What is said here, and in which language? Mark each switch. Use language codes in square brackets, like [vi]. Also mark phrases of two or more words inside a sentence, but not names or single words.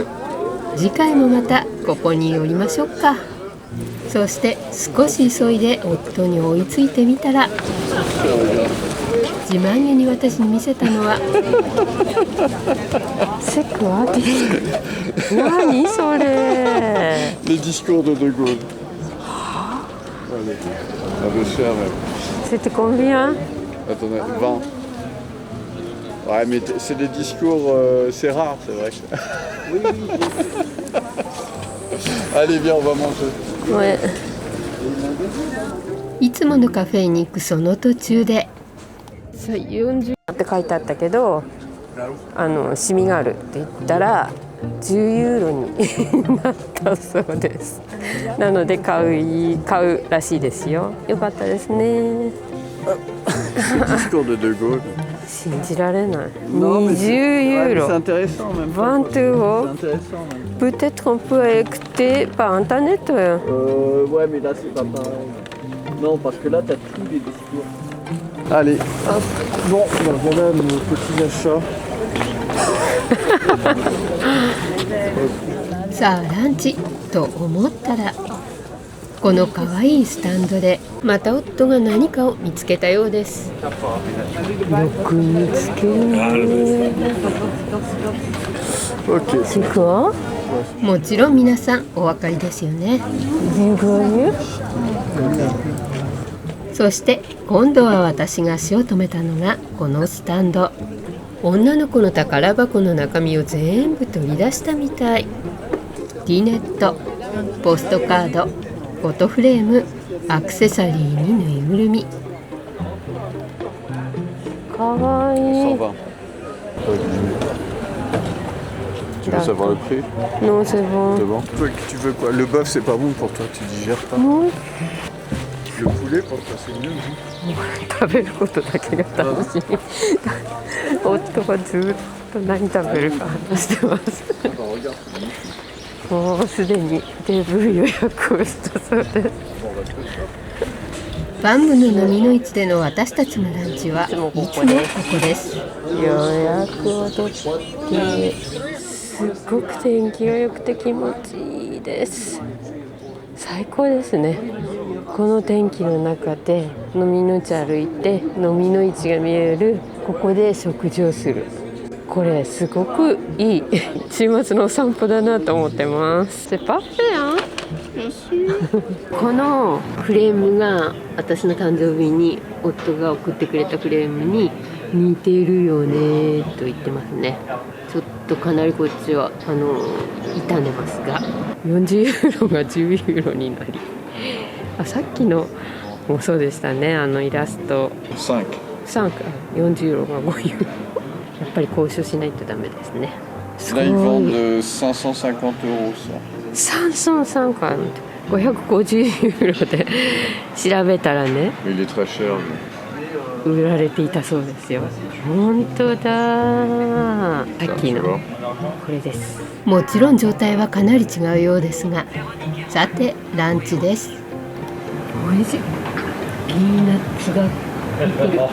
[ja] 次回もまたここに寄りましょうか。そして少し急いで夫に追いついてみたら自慢げに私に見せたのはセクワティ。何それ。 [fr] Les discours de De Gaulle. Un peu cher même. C'était combien? Attendez, 20. Ouais, mais c'est des discours, c'est rare, c'est vrai. Allez, viens, on va manger. [ja] いつものカフェに行くその途中で40って書いてあったけどシミがあるって言ったら 10ユーロになったそうです。なので買うらしいですよ。よかったですね。 [fr] Discours de De Gaulle. [ja] 信じられない。 [fr] Non, mais 20 [ja] ユー [fr] c'est [ja] ロ [fr] intéressant même. 20 euros. C'est intéressant même. Peut-être qu'on peut écouter par internet. Ouais, mais là c'est pas pareil. Non, parce que là t'as tous les discours. Allez, hop. Bon, ben voilà nos petits achats. [ja] さあランチと思ったら、このかわいいスタンドでまた夫が何かを見つけたようです。よく見つけるね。 [fr] C'est quoi？ [ja] もちろん皆さんお分かりですよね。そして今度は私が足を止めたのがこのスタンド。女の子の宝箱の中身を全部取り出したみたい。ティーネット、ポストカード、フォトフレーム、アクセサリーにぬいぐるみ。かわいい。 [fr] 120. Tu veux savoir le prix? Non, c'est bon. C'est bon. Toi, tu veux quoi? Le bœuf c'est pas bon pour toi, tu digères pas. Oui. Le poulet pour toi c'est mieux. [ja] 食べることだけが楽しみ。夫はずっと何食べるか話してます。もうすでにテーブル予約をしたそうです。バンブの飲みの市での私たちのランチはいつもここです。予約を取ってすっごく天気が良くて気持ちいいです。最高ですね。この天気の中で飲みの市歩いて飲みの市が見えるここで食事をする。これすごくいい週末のお散歩だなと思ってます。 [fr] C'est parfait hein? [ja] このフレームが私の誕生日に夫が送ってくれたフレームに似てるよねと言ってますね。ちょっとかなりこっちは傷んでますが、40ユーロが10ユーロになり、さっきのもそうでしたね。イラスト 5. 40ユーロが5ユーロ。やっぱり交渉しないとダメですね。 [fr] Là ils vendent 550 € ça. [ja] 550ユーロで調べたらね、 [fr] Il est très cher. [ja] 売られていたそうですよ。本当だ。さっきのこれです。もちろん状態はかなり違うようですが、さてランチです。おいしい。ピーナッツが入ってる。